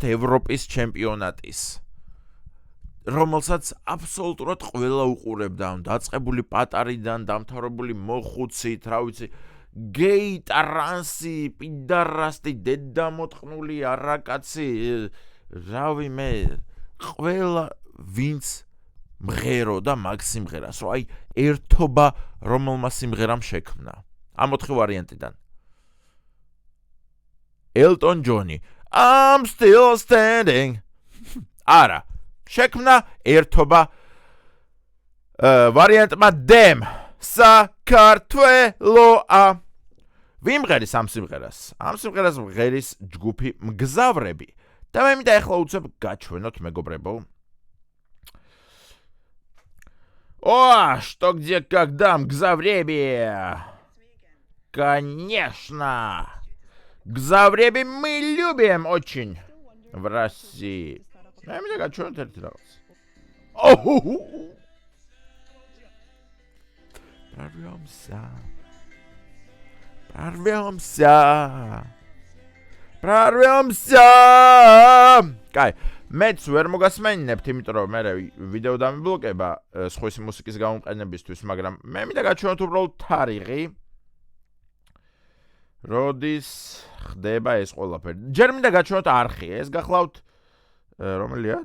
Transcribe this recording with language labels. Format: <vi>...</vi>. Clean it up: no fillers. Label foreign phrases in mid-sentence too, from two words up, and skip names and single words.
<ka>ევროპის ჩემპიონატის, რომელსაც აბსოლუტურად ყველა უყურებდა, დაწყებული პატარიდან, დამთავრებული მოხუცით, რა ვიცი, გეი, ტრანსი, პიდარასტი, დედამოტყნული არაკაცი, რავი მე, ყველა ვინც მღეროდა მაგ სიმღერას, რომ აი ერთობა რომელმა სიმღერამ შექმნა. ამ 4 ვარიანტიდან.</ka> <en>Elton John, I'm still standing.</en> <ka>არა, შექმნა ერთობა ვარიანტმა Dem, საქართველოა. ვიმღერის ამ სიმღერას? ამ სიმღერას მღერის ჯგუფი მგზავრები. და მე მინდა ახლა უცებ გაჩვენოთ მეგობრებო.</ka> <ru>Что где когда мгзавреби? Конечно. Гзавреби мы любим очень в России. Я меня хочу интерпретировать. Прорвемся.</ru> <ka>Кай. მეც ვერ მოგასმენინებთ, იმიტომ რომ მე ვიდეო დამიბლოკება სხვისი მუსიკის გამომყენებისთვის, მაგრამ მე მინდა გაჩვენოთ უბრალოდ თარიღი, როდის ხდება ეს ყველაფერი. ჯერ მინდა გაჩვენოთ არხი, ეს გახლავთ რომელია?</ka>